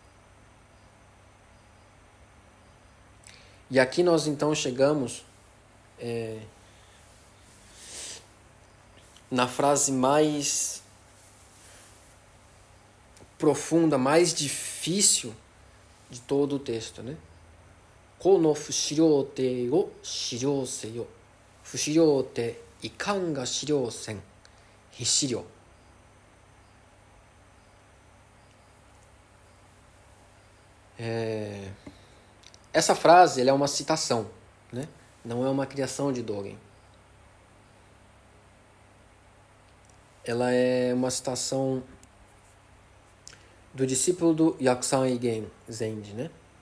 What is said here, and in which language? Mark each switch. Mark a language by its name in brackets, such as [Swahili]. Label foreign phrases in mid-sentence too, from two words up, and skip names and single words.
[Portuguese] E aqui nós então chegamos na frase mais profunda, mais difícil de todo o texto, né? [Japanese] この不思量底を思量せよ. 不思量底いかんが思量せん. 非思量. [Portuguese] Essa frase ela é uma citação, né? Não é uma criação de Dogen. Ela é uma citação do discípulo do Yakusan Igen Zenji, né?